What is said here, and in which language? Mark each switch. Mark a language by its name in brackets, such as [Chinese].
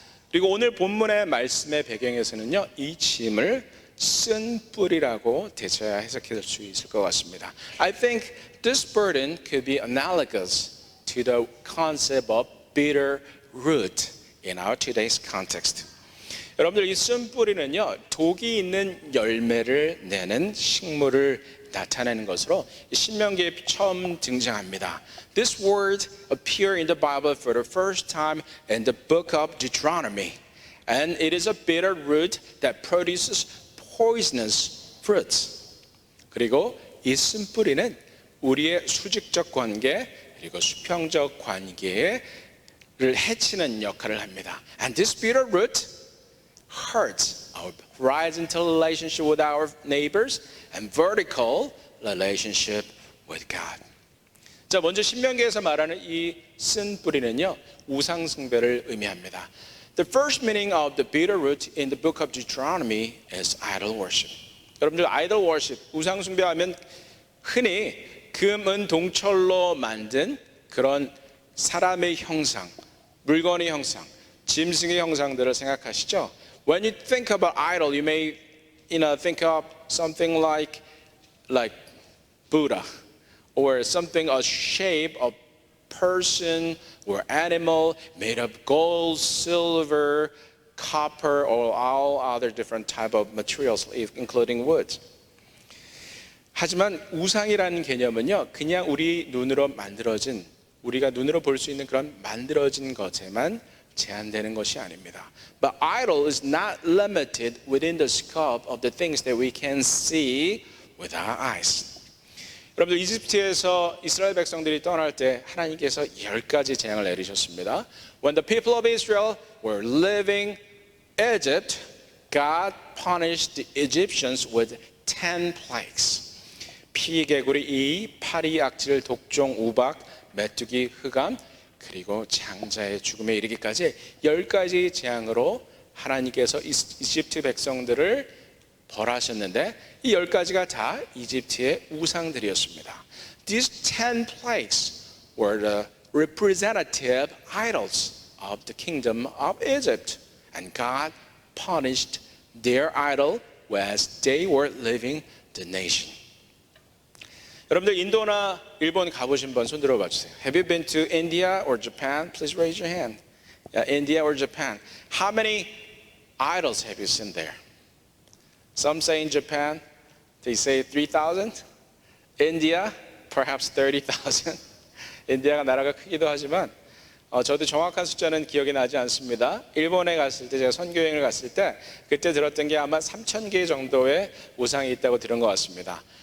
[Korean] 그리고 오늘 본문의 말씀의 배경에서는요, 이 짐을 쓴 뿔이라고 대체야 해석할 수 있을 것 같습니다. [English] I think this burden could be analogous to the concept of bitter root in our today's context. [Korean] 여러분들 이 쓴 뿌리는요, 독이 있는 열매를 내는 식물을 나타내는 것으로 신명기에 처음 등장합니다. [English] This word appear in the Bible for the first time in the book of Deuteronomy, and it is a bitter root that produces poisonous fruits. [Korean] 그리고 이 쓴뿌리는 우리의 수직적 관계 그리고 수평적 관계를 해치는 역할을 합니다. [English] And this bitter root hurts our horizontal relationship with our neighbors and vertical relationship with God. [Korean] 자, 먼저 신명기에서 말하는 이 쓴 뿌리는요, 우상 숭배를 의미합니다. [English] The first meaning of the bitter root in the book of Deuteronomy is idol worship. [Korean] 여러분들 [English] idol worship, [Korean] 우상 숭배하면 흔히 금, 은, 동철로 만든 그런 사람의 형상, 물건의 형상, 짐승의 형상들을 생각하시죠? [English] When you think about idol, you may think of something like Buddha, or something a shape of person or animal made of gold, silver, copper, or all other different type of materials, including wood. [Korean] 하지만 우상이라는 개념은요, 그냥 우리 눈으로 만들어진, 우리가 눈으로 볼 수 있는 그런 만들어진 것에만 제한되는 것이 아닙니다. [English] But idol is not limited within the scope of the things that we can see with our eyes. [Korean] 여러분들 이집트에서 이스라엘 백성들이 떠날 때 하나님께서 10가지 재앙을 내리셨습니다. [English] When the people of Israel were leaving Egypt, God punished the Egyptians with 10 plagues. [Korean] 피, 개구리, 이, 파리, 악질, 독종, 우박, 메뚜기, 흑암, 그리고 장자의 죽음에 이르기까지 10가지 재앙으로 하나님께서 이집트 백성들을 벌하셨는데 이 10가지가 다 이집트의 우상들이었습니다. [English] These 10 plagues were the representative idols of the kingdom of Egypt. And God punished their idol as they were leaving the nation. [Korean] 여러분들 인도나 일본 가보신 분 손 들어봐 주세요. [English] Have you been to India or Japan? Please raise your hand. India or Japan. How many idols have you seen there? Some say in Japan, they say 3,000. India, perhaps 30,000. [Korean] 인디아가 나라가 크기도 하지만 저도 정확한 숫자는 기억이 나지 않습니다. 일본에 갔을 때 제가 선교여행을 갔을 때 그때 들었던 게 아마 3,000개 정도의 우상이 있다고 들은 것 같습니다.